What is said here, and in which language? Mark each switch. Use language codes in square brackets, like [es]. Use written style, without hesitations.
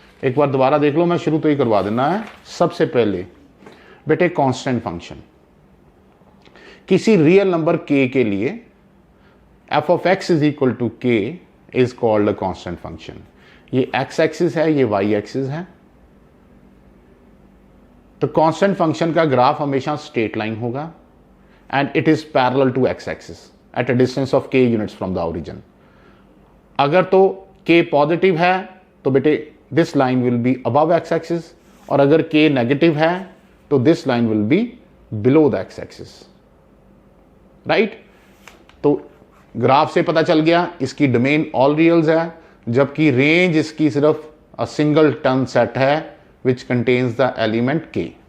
[hi] एक बार दोबारा देख लो, मैं शुरू तो ही करवा देना है। सबसे पहले बेटे कांस्टेंट फंक्शन, किसी रियल नंबर k के लिए [en] f of x is equal to k is called a constant function. [hi] ये x एक्सिस है, ये y एक्सिस है। तो कांस्टेंट फंक्शन का ग्राफ हमेशा स्ट्रेट लाइन होगा, [en] and it is parallel to x-axis at a distance of k units from the origin। [hi] अगर तो k पॉजिटिव है तो बेटे [en] this line will be above x-axis, [hi] और अगर k नेगेटिव है तो [en] This line will be below the x-axis। [hi] Right. तो ग्राफ से पता चल गया इसकी डोमेन ऑल रियल्स है, जबकि रेंज इसकी सिर्फ अ सिंगल टर्म सेट है [en] Which contains the element k।